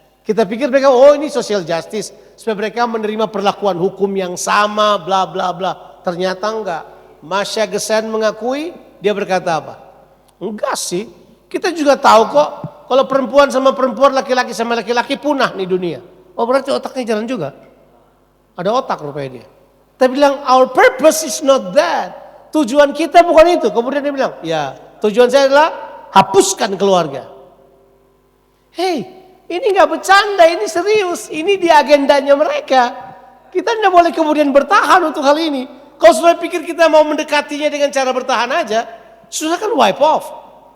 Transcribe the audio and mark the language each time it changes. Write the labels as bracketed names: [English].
[Indonesian] Kita pikir mereka ini social justice supaya mereka menerima perlakuan hukum yang sama bla bla bla. Ternyata enggak. Masya Gessen mengakui, dia berkata apa? Enggak sih, kita juga tahu kok kalau perempuan sama perempuan, laki-laki sama laki-laki punah nih dunia. Oh berarti otaknya jalan juga. Ada otak rupanya dia. Tapi bilang [English] our purpose is not that. [Indonesian] Tujuan kita bukan itu. Kemudian dia bilang, ya tujuan saya adalah hapuskan keluarga. Hey, ini nggak bercanda, ini serius. Ini di agendanya mereka. Kita tidak boleh kemudian bertahan untuk hal ini. Kalau sudah pikir kita mau mendekatinya dengan cara bertahan aja, sudah kan [English] wipe off.